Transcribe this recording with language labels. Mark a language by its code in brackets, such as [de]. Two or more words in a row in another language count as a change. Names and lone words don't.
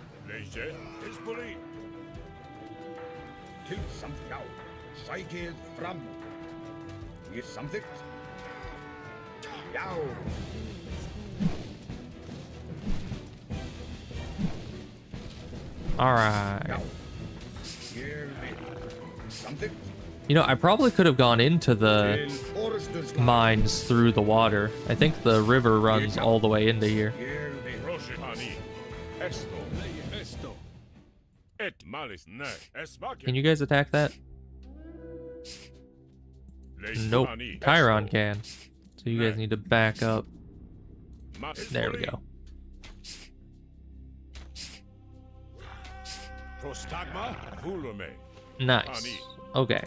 [en] Leje is bully. [is] Til samt já. Sækið fram. Ég samþykkt. Já. [en] All right. [is] Já. Ég vil. Samþykkt. [en] You know, I probably could have gone into the [is] Til orusturs [en] mines through the water. I think the river runs all the way into here. [is] Ég vil. Roshani. Esto. Esto. Et malis ne. Esmakin. [en] Can you guys attack that? Nope. Chiron can. So you guys need to back up. There we go. Prostagma volume. Nice. Okay.